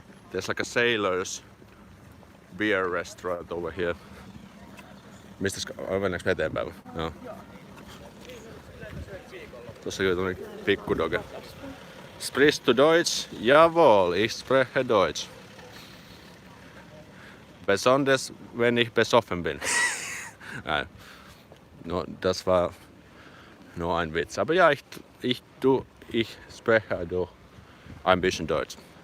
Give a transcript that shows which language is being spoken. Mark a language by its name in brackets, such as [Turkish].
[English] There's like a sailor's beer restaurant over here. [Finnish] Mennäänkö me eteenpäin? Joo. Tuossa on tämmönen pikkudoge. [German] Sprichst du Deutsch? Jawohl, ich spreche Deutsch. Besonders wenn ich besoffen bin. Nein. No, das war nur ein Witz. Aber ja, ich spreche doch ein bisschen Deutsch.